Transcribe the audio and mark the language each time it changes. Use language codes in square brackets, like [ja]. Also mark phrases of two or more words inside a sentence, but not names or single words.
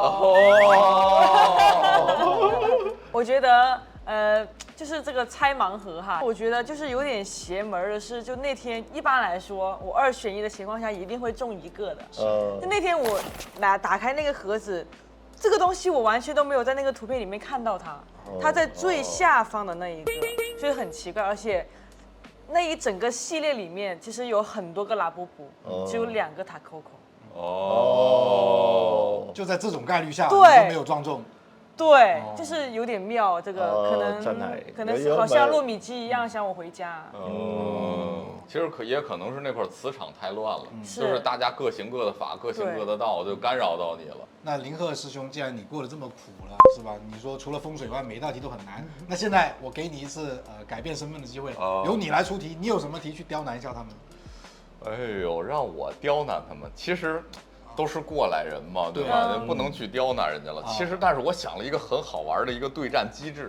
[zh] 我覺得就是這個猜盲盒哈，我覺得就是有點邪門的是，就那天一般來說，我2選1的情況下一定會中一個的。就那天我打開那個盒子，這個東西我完全都沒有在那個圖片裡面看到它，它在最下方的那一個，所以很奇怪，而且那一整個系列裡面其實有很多個拉布布，只有2個塔 Coco。就在這種概率下，對，你都沒有撞中。對，就是有點妙，這個可能是好像糯米雞一樣想我回家。其實也可能是那塊磁場太亂了，就是大家各行各的法，各行各的道，就干擾到你了。那林鶴師兄，既然你過得這麼苦了，是吧？你說除了風水以外，每一道題都很難。那現在我給你一次改變身份的機會，由你來出題，你有什麼題去刁難一下他們？哎呦，讓我刁難他們，其實都是過來人嘛，對吧？不能去刁難人家了。其實，但是我想了一個很好玩的一個對戰機制，